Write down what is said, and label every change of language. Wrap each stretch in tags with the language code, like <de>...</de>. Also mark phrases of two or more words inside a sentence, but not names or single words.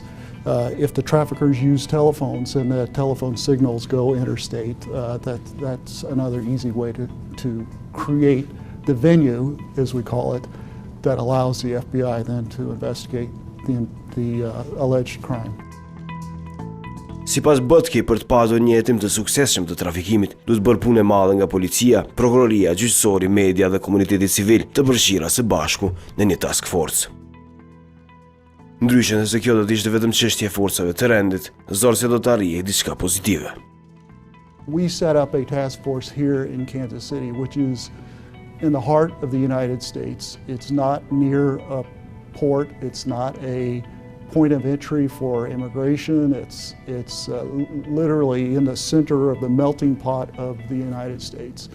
<en>If the traffickers use telephones and the telephone signals go interstate, that's another easy way to create the venue, as we call it, that allows the FBI then to investigate the alleged crime.</en> <sq>Sipas Botki, për të pasur një hetim të suksesshëm të trafikimit, duhet bërë punë e madhe nga policia, prokuroria, gjyqësori, media dhe komuniteti civil të përfshira së bashku në një</sq> <en>task force.</en> <sq>Ndryshe nëse kjo do të ishte vetëm çështje e forcave të rendit, zorse do të arrijë diçka pozitive.</sq> <en>We set up a task force here in Kansas City, which is in the heart of the United States. It's not near a port, it's not a point of entry for immigration. It's literally in the center of the melting pot of the United States.</en>